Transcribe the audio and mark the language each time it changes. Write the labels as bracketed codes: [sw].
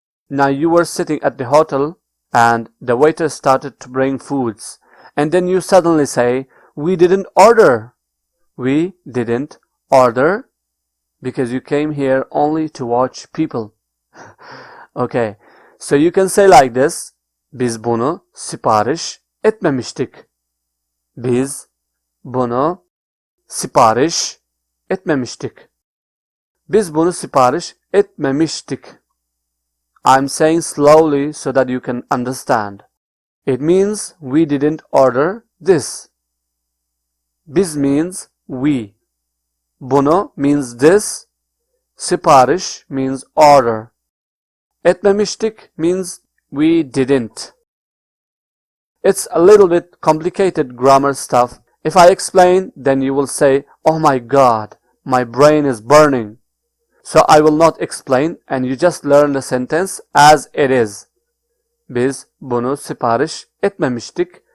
[en] Now you were sitting at the hotel and the waiter started to bring foods. And then you suddenly say, we didn't order. We didn't order because you came here only to watch people. Okay, so you can say like this: [tr] Biz bunu sipariş etmemiştik. Biz bunu sipariş etmemiştik. Biz bunu sipariş etmemiştik. [en] I'm saying slowly so that you can understand. It means we didn't order this. Biz means we. Bunu means this. Sipariş means order. Etmemiştik means we didn't. It's a little bit complicated grammar stuff. If I explain, then you will say, oh my god, my brain is burning. So I will not explain and you just learn the sentence as it is. [tr] Biz bunu sipariş etmemiştik.